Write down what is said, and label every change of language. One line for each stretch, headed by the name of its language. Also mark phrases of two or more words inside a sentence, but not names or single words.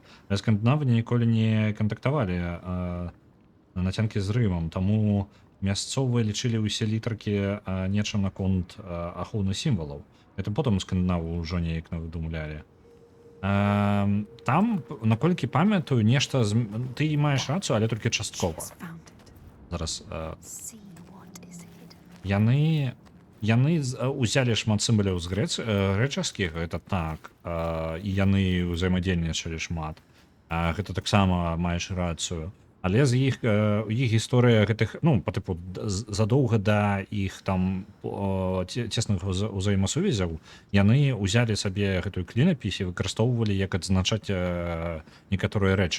Belarusian: Але скандынавы ніколі не кантактавалі на нацянкі з Рымам, таму мясцовыя лічылі ўсе літаркі нечым наконт ахоўных сімвалаў. Это потым скандынавы ўжо неяк навыдумлялі. Там, наколькі памятаю, нешта... Ты маеш рацыю, але толькі часткова.
English: She's found it.
Belarusian: Зараз...
English: See what is hidden.
Belarusian: Яны узялі шмат сімваляў з грэчаскіх, гэта так, і яны ўзаемадзейнічалі шмат. Гэта таксама маеш рацыю. Але з іх гісторыя гэтых, ну, па тыпу, задоўга да іх там цесных узаемасувязяў, яны ўзялі сабе гэтую клінапіс і выкарыстоўвалі, як адзначаць некаторыя рэчы.